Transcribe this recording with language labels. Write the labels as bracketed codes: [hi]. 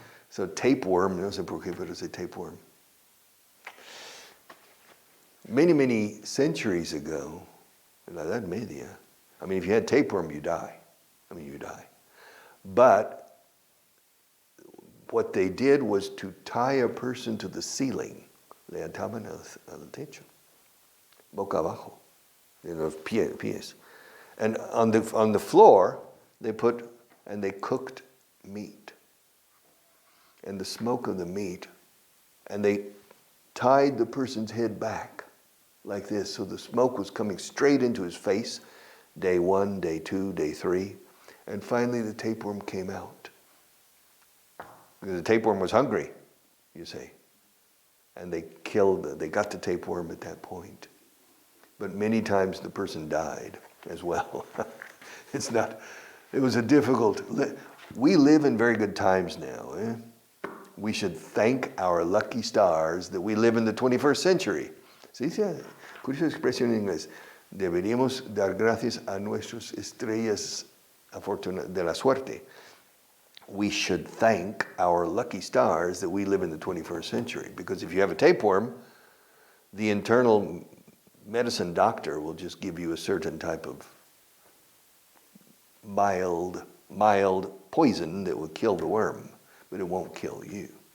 [es] So tapeworm, no sé por qué, pero [en] say tapeworm. Many, many centuries ago, in [es] la Edad Media, [en] if you had tapeworm, you die. You die. But what they did was to tie a person to the ceiling. [es] Le ataban al techo, boca abajo, en los pies. [en] And on the floor, they cooked meat. And the smoke of the meat, and they tied the person's head back like this, so the smoke was coming straight into his face, day 1, day 2, day 3, and finally the tapeworm came out. Because the tapeworm was hungry, you see. And they got the tapeworm at that point. But many times the person died as well. It was a difficult, we live in very good times now. We should thank our lucky stars that we live in the 21st century. [es] Se dice, curiosa expresión en inglés, deberíamos dar gracias a nuestras estrellas de la suerte. [en] We should thank our lucky stars that we live in the 21st century. Because if you have a tapeworm, the internal medicine doctor will just give you a certain type of mild poison that will kill the worm, but it won't kill you.